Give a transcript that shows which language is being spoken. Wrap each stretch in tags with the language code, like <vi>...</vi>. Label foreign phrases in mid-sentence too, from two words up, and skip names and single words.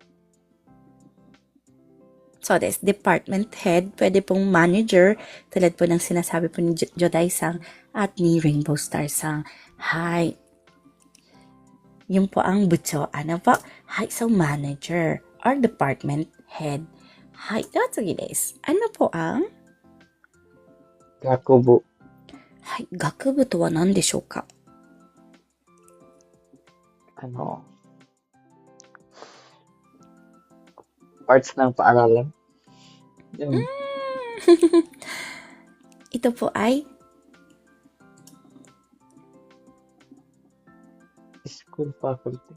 <tl>So,</tl> <en>department head,</en> <tl>pwede pong manager, tulad po ng sinasabi po ni Jodai-sang at ni Rainbow Star-sang. Hay. Yun po ang bucho. Ano po?</tl> <en>Hay, so manager or department head.</en> <ja>Hay, datsugi desu.</ja> <tl>Ano po ang?</tl> <ja>Gakubu. Hay, gakubu to wa nan deshou ka?</ja> <tl>Parts ng paaralan. Ito po ay</tl> <en>School faculty.</en>